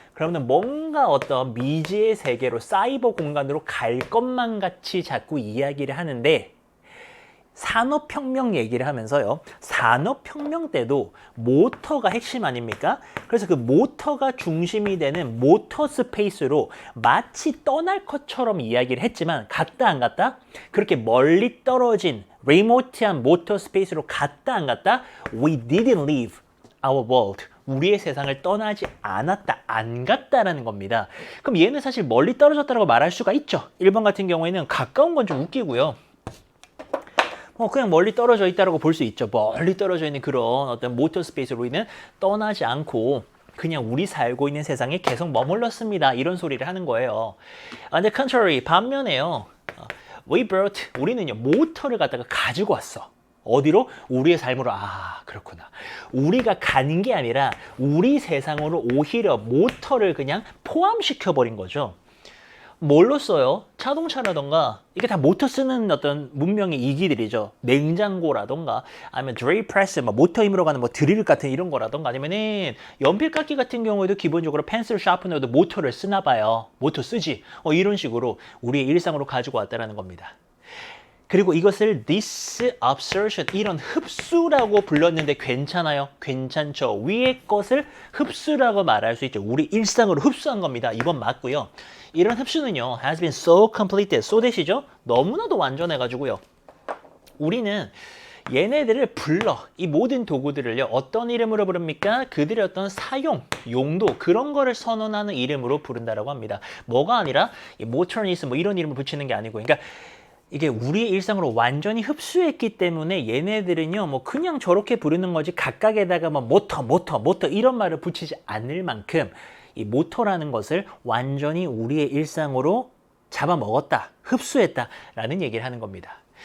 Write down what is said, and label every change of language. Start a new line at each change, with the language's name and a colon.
Korean: 그러면 뭔가 어떤 미지의 세계로, 사이버 공간으로 갈 것만 같이 자꾸 이야기를 하는데, 산업혁명 얘기를 하면서요, 산업혁명 때도 모터가 핵심 아닙니까? 그래서 그 모터가 중심이 되는 모터 스페이스로 마치 떠날 것처럼 이야기를 했지만 갔다 안 갔다? 그렇게 멀리 떨어진 리모트한 모터 스페이스로 갔다 안 갔다?
English: We didn't leave our world.
Korean: 우리의 세상을 떠나지 않았다, 안 갔다라는 겁니다. 그럼 얘는 사실 멀리 떨어졌다고 말할 수가 있죠. 1번 같은 경우에는 가까운 건 좀 웃기고요. 그냥 멀리 떨어져 있다고 볼 수 있죠. 멀리 떨어져 있는 그런 어떤 모터 스페이스로 우리는 떠나지 않고 그냥 우리 살고 있는 세상에 계속 머물렀습니다. 이런 소리를 하는 거예요.
English: On the contrary,
Korean: 반면에요. 우리는요, 모터를 갖다가 가지고 왔어. 어디로? 우리의 삶으로. 아, 그렇구나. 우리가 가는 게 아니라 우리 세상으로 오히려 모터를 그냥 포함시켜버린 거죠. 뭘로 써요? 자동차라던가 이게 다 모터 쓰는 어떤 문명의 이기들이죠. 냉장고라던가 아니면 드릴 프레스, 모터 힘으로 가는 드릴 같은 이런 거라던가 아니면은 연필깎이 같은 경우에도 기본적으로 펜슬 샤프너도 모터를 쓰나 봐요. 모터 쓰지. 이런 식으로 우리의 일상으로 가지고 왔다라는 겁니다. 그리고 이것을 disabsorption, 이런 흡수라고 불렀는데 괜찮아요? 괜찮죠? 위의 것을 흡수라고 말할 수 있죠. 우리 일상으로 흡수한 겁니다. 이번 맞고요. 이런 흡수는요,
English: has been so completed, so that
Korean: 이죠? 너무나도 완전해가지고요. 우리는 얘네들을 불러, 이 모든 도구들을요, 어떤 이름으로 부릅니까? 그들의 어떤 사용, 용도, 그런 거를 선언하는 이름으로 부른다라고 합니다. 뭐가 아니라, 이 모터니스 이런 이름을 붙이는 게 아니고, 그러니까 이게 우리의 일상으로 완전히 흡수했기 때문에 얘네들은요, 그냥 저렇게 부르는 거지 각각에다가 모터 이런 말을 붙이지 않을 만큼 이 모터라는 것을 완전히 우리의 일상으로 잡아먹었다, 흡수했다라는 얘기를 하는 겁니다.